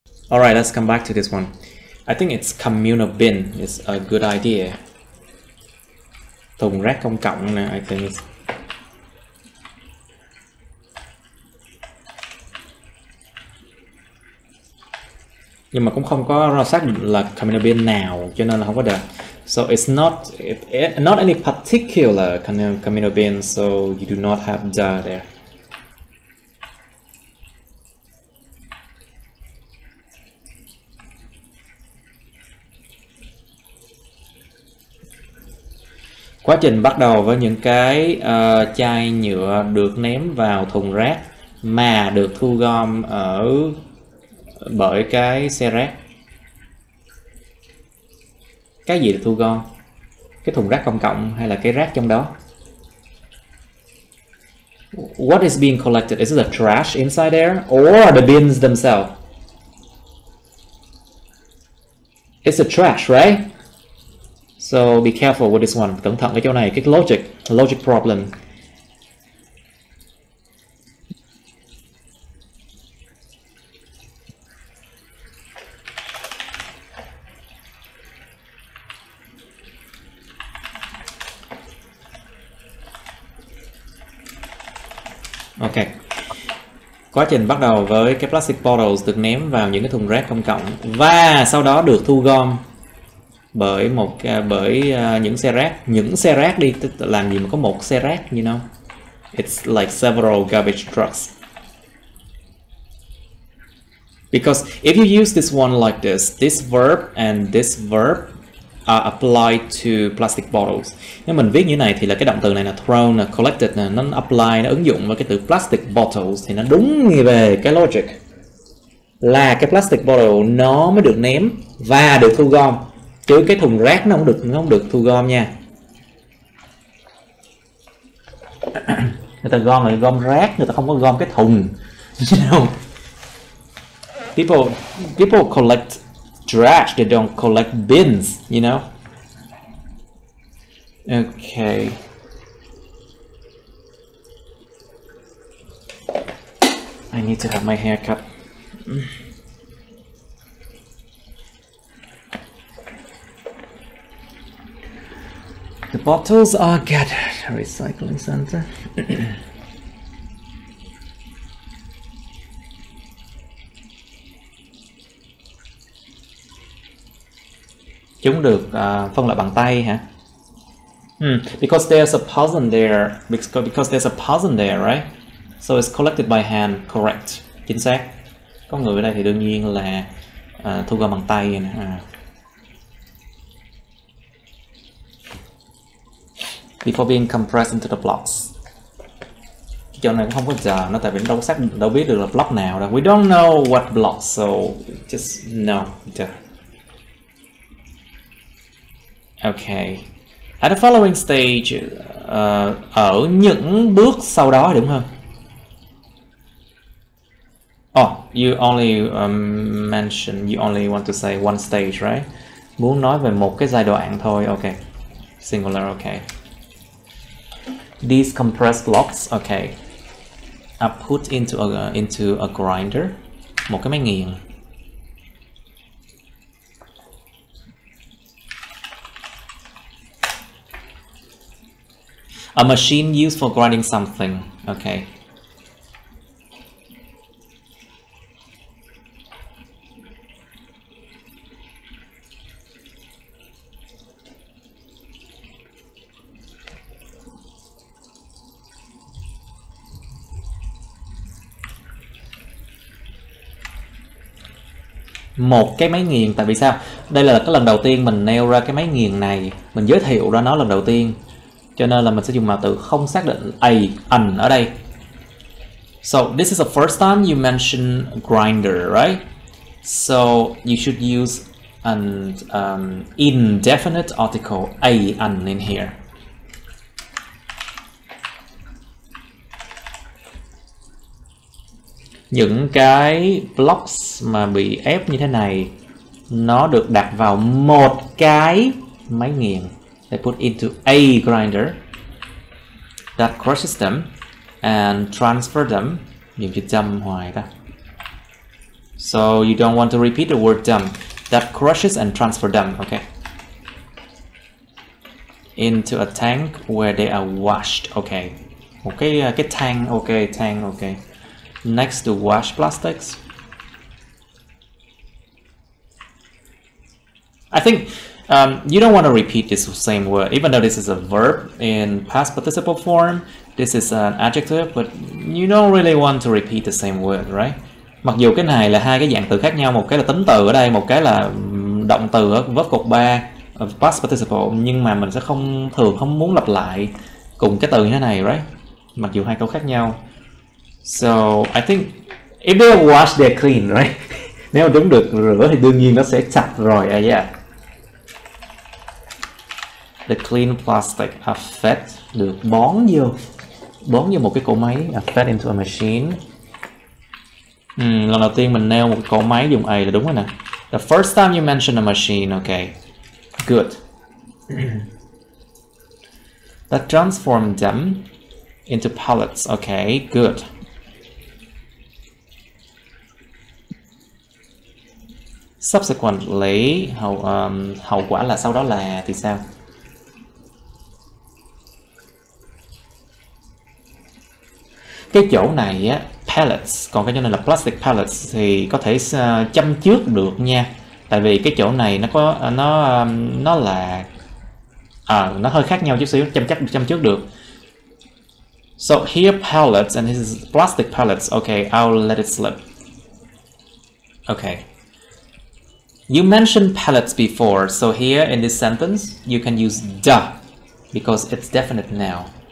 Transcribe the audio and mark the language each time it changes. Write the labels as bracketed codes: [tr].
[en] Alright, let's come back to this one. I think it's communal bin is a good idea. [vi] Thùng rác công cộng nè, [en] I think it's... [vi] Nhưng mà cũng không có xác định là communal bin nào, cho nên là không có được. [en] So it's not any particular communal bin, so you do not have the there. [vi] Quá trình bắt đầu với những cái chai nhựa được ném vào thùng rác mà được thu gom bởi cái xe rác. Cái gì được thu gom? Cái thùng rác công cộng hay là cái rác trong đó? [en] What is being collected? Is it the trash inside there or the bins themselves? It's the trash, right? So be careful with this one. [vi] Cẩn thận cái chỗ này, cái logic problem. Ok. Quá trình bắt đầu với cái plastic bottles được ném vào những cái thùng rác công cộng và sau đó được thu gom bởi những xe rác. Những xe rác đi, làm gì mà có một xe rác, [en] you know? It's like several garbage trucks. Because if you use this one like this verb and this verb are applied to plastic bottles. [vi] Nếu mình viết như thế này thì là cái động từ này là thrown, là collected, là nó apply, nó ứng dụng với cái từ plastic bottles thì nó đúng về cái logic là cái plastic bottle nó mới được ném và được thu gom, chứ cái thùng rác nó không được thu gom nha. Người ta gom là gom rác, người ta không có gom cái thùng. [en] You know? People collect trash, they don't collect bins, you know? Okay. I need to have my hair cut. The bottles are gathered. Recycling center. [vi] Chúng được phân loại bằng tay hả? [en] Because there's a person there. Because there's a person there, right? So it's collected by hand. Correct. [vi] Chính xác. Có người ở đây thì đương nhiên là thu gom bằng tay nè. [en] Before being compressed into the blocks. [vi] Cái chỗ này cũng không có chờ nó, tại vì nó đâu biết được là block nào đâu. [en] We don't know what block, so just no. Okay. At the following stage, [vi] ở những bước sau đó đúng không? [en] Oh, you only you only want to say one stage, right? [vi] Muốn nói về một cái giai đoạn thôi, okay. [en] Singular, okay. These compressed blocks, okay, are put into a grinder, [vi] một cái máy nghiền. [en] A machine used for grinding something, okay. [vi] Một cái máy nghiền, tại vì sao? Đây là cái lần đầu tiên mình nêu ra cái máy nghiền này, mình giới thiệu ra nó lần đầu tiên, cho nên là mình sẽ dùng mạo từ không xác định an ở đây. [en] So this is the first time you mention grinder, right? So you should use an indefinite article an in here. [vi] Những cái blocks mà bị ép như thế này nó được đặt vào một cái máy nghiền. [en] They put into a grinder that crushes them and transfer them. [vi] Dùng chữ dump hoài ta. [en] So you don't want to repeat the word dump. That crushes and transfer them, okay. Into a tank where they are washed, okay. [vi] Một cái tank, [en] okay, tank, okay. Next to wash plastics. I think you don't want to repeat this same word, even though this is a verb in past participle form. This is an adjective, but you don't really want to repeat the same word, right? [vi] Mặc dù cái này là hai cái dạng từ khác nhau, một cái là tính từ ở đây, một cái là động từ ở verb cột 3 past participle, nhưng mà mình sẽ thường không muốn lặp lại cùng cái từ như thế này, right? Mặc dù hai câu khác nhau. [en] So I think if they wash, they're clean, right? [vi] Nếu mà chúng được rửa thì đương nhiên nó sẽ sạch rồi. [en] Yeah. The clean plastic are fed, [vi] được bón vô một cái cỗ máy, [en] are fed into a machine. [vi] Lần đầu tiên mình nêu một cỗ máy dùng a là đúng rồi nè. [en] The first time you mention a machine, okay, good. That transform them into pallets, okay, good. [vi] Subsequently, hậu quả là sau đó là thì sao? Cái chỗ này á, pellets, còn cái chỗ này là plastic pellets thì có thể châm trước được nha, tại vì cái chỗ này nó có nó là nó hơi khác nhau chút xíu, châm trước được. [en] So here pellets and this is plastic pellets. Okay, I'll let it slip. Okay. You mentioned pellets before, so here in this sentence you can use the because it's definite now.